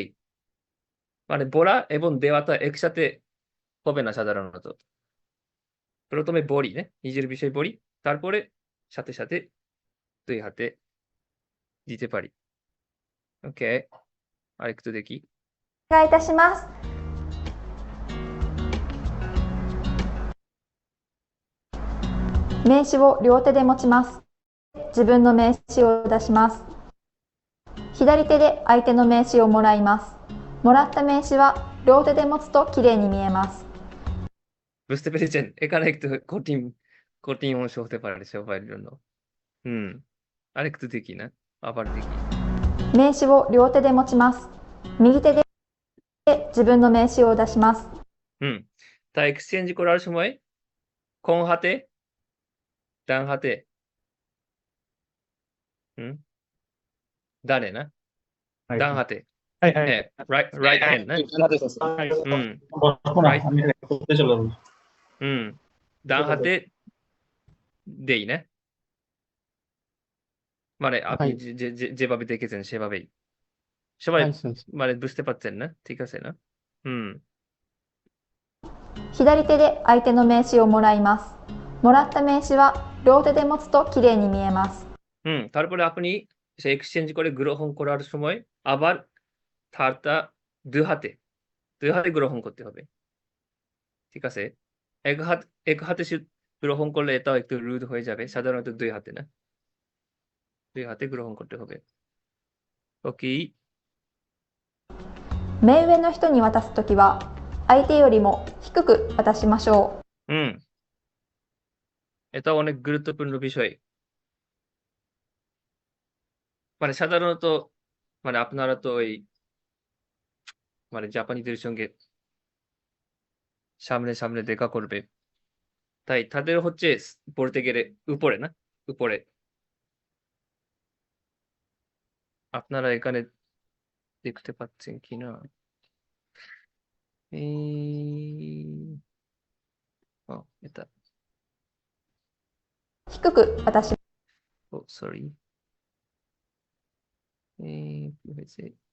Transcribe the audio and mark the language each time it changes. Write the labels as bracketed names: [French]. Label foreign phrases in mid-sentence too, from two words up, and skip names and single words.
[Bangla] মানে বলা এবং দেওয়াটা একসাথে হবে না সাধারণত। প্রথমে বলি, নিজের বিষয় বলি, তারপরে সাথে সাথে দুই হাতে দিতে পারি। ওকে, আরেকটু দেখি। [Japanese] お願いいたします。名刺を両手で持ちます。自分の名刺を出します。左手で相手の名刺をもらいます。もらった名刺は両手で持つときれいに見えます。 [Bangla] বুঝতে পেরেছেন? এখানে একটু কঠিন অংশ হতে পারে সবার জন্য। হুম, আরেকটু দেখি না, আবার দেখি। [Japanese] 名刺を両手で持ちます。右手で自分の名刺を出します。 [Bangla] হুম, তা এক্সচেঞ্জ করার সময় কোন হাতে? ডান হাতে? হুম, ডানে না? [Japanese] はい [Bangla] ডান হাতে? [Japanese] はいはい。 [Bangla] হ্যাঁ, [English] right hand [Bangla] না? [Japanese] はい。 [Bangla] হুম, বসবো না, রাইট, আমি করতে চলে যাবো। হুম, ডান হাতে দেই না? মানে আপনি [Japanese] はい。 [Bangla] যেভাবে দেখেছেন সেভাবেই। সবাই [Japanese] はい、先生。 [Bangla] মানে বুঝতে পারছেন না? ঠিক আছে না? হুম, [Japanese] 左手で相手の名刺をもらいます。もらった名刺は両手で持つときれいに見えます。 [Bangla] হুম, তারপরে আপনি সে এক্সচেঞ্জ করে গ্রহণ করার সময় আবার ধারটা দুই হাতে গ্রহণ করতে হবে। ঠিক আছে? এক হাতে গ্রহণ করলে এটাও একটু রুড হয়ে যাবে। সাধারণত দুই হাতে না? দুই হাতে গ্রহণ করতে হবে। ওকে, [Japanese] 目上の人に渡すときは相手よりも低く渡しましょう。 [Bangla] হুম, এটাও অনেক গুরুত্বপূর্ণ বিষয়। মানে সাধারণত মানে আপনারা তো ওই মানে জাপানিদের সঙ্গে সামনে দেখা করবে। তাই তাদের হচ্ছে বলতে গেলে উপরে না? উপরে। আপনারা এখানে দেখতে পাচ্ছেন কিনা? ও, এটা। [Japanese] 低く渡し [Bangla] ও সরি। কি হয়েছে?